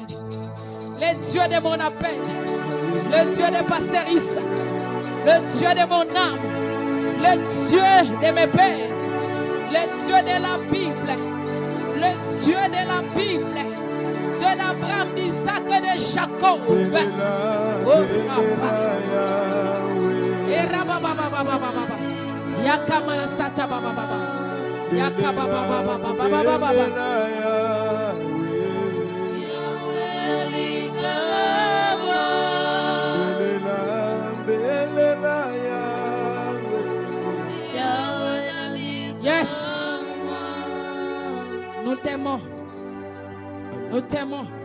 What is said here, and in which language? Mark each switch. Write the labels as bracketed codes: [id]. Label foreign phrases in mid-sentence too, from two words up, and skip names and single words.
[fr] Le Dieu de mon appel, le Dieu de Pasteur Issa, le Dieu de mon âme, le Dieu de mes pères, le Dieu de la Bible, le Dieu de la Bible, Dieu d'Abraham, d'Isaac et de Jacob. Oh, papa. Et rababababababa. Yakamana sata babababa. Yakababababababa. Yes. Nous t'aimons. Nous t'aimons.